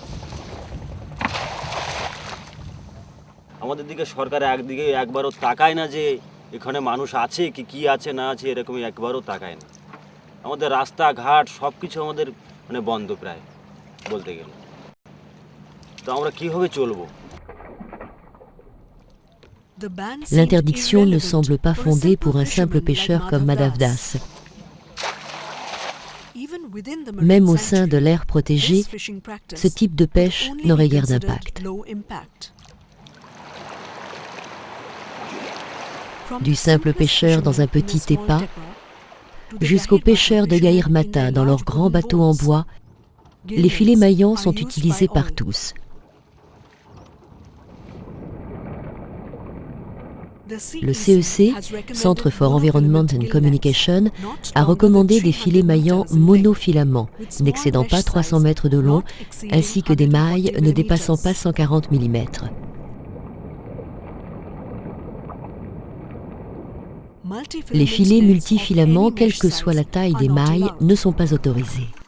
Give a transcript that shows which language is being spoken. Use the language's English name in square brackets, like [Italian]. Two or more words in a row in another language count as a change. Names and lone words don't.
[Bangla] আমাদের দিকে সরকার একদিকে একবারও তাকায় না যে এখানে মানুষ আছে কি আছে না আছে, এরকমই একবারও তাকায় না। আমাদের রাস্তাঘাট সব কিছু আমাদের মানে বন্ধ প্রায় বলতে গেলে, তো আমরা কীভাবে চলবো? [French] L'interdiction ne semble pas fondée pour un simple pêcheur comme Madhav Das. Même au sein de l'aire protégée, ce type de pêche n'aurait guère d'impact. Du simple pêcheur dans un petit épa jusqu'aux pêcheurs de Gahir Mata dans leurs grands bateaux en bois, les filets maillants sont utilisés par tous. Le CEC, [English] Centre for Environment and Communication, [French] a recommandé des filets maillants monofilaments, n'excédant pas 300 mètres de long, ainsi que des mailles ne dépassant pas 140 mm. Les filets multifilaments, quelle que soit la taille des mailles, ne sont pas autorisés.